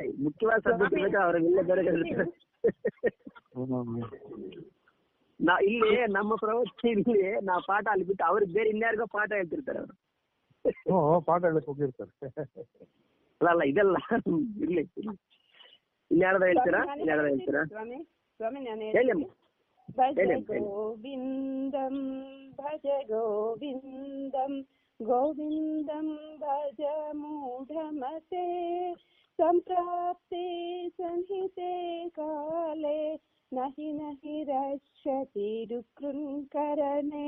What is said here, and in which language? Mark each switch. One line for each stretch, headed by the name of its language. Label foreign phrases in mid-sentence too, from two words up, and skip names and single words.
Kannada: ಮುಖ್ಯವಾದ ಸಬ್ಜೆಕ್ಟ್ ಅವ್ರಿಗೆಲ್ಲ ಬೇರೆ ಇಲ್ಲಿ ನಮ್ಮ ಪ್ರವಚನ ಇಲ್ಲಿ ನಾವು ಪಾಠ ಅಲ್ಲಿ ಬಿಟ್ಟು ಅವ್ರಿಗೆ ಬೇರೆ ಇನ್ಯಾರಿಗೋ ಪಾಠ ಹೇಳ್ತಿರ್ತಾರೆ ಅವರು. ಪಾಠ ಹೇಳಕ್ ಹೋಗಿರ್ತಾರೆ. ಅಲ್ಲ ಇದೆಲ್ಲ ಇರ್ಲಿ. ಇನ್ಯಾರದ ಹೇಳ್ತೀರಾ? ಇನ್ಯಾರದ ಹೇಳ್ತೀರಾ? ಹೇಳಿ.
Sanskrit: ಭಜ ಗೋವಿಂದಂ ಭಜ ಗೋವಿಂದಂ ಗೋವಿಂದಂ ಭಜ ಮೂಢಮತೆ. ಸಂಪ್ರಾಪ್ತೆ ಸಂಹಿತೆ ಕಾಲೇ ನಹಿ ನಹಿ ರಕ್ಷತಿ ದುಕೃಂಕರಣೆ.